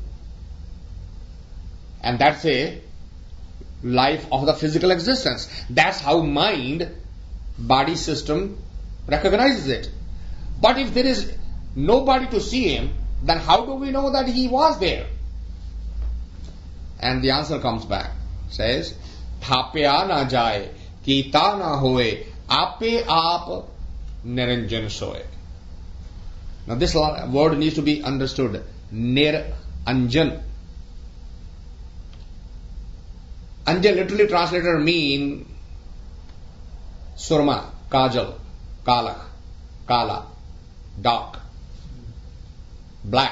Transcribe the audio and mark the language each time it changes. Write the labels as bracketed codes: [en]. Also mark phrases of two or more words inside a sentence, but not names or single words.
[en] And that's a life of the physical existence. That's how mind, body system recognizes it. But if there is nobody to see him, then how do we know that he was there? And the answer comes back. Says, [pa] ਥਾਪਿਆ ਨ ਜਾਇ, ਕੀਤਾ ਨ ਹੋਇ, ਆਪੇ ਆਪਿ ਨਿਰੰਜਨੁ ਸੋਇ. [en] Now this word needs to be understood. Niranjan. Anjan literally translated mean [pa] ਸੁਰਮਾ, ਕਜਲ, ਕਾਲਖ, ਕਾਲਾ, [en] dark, black.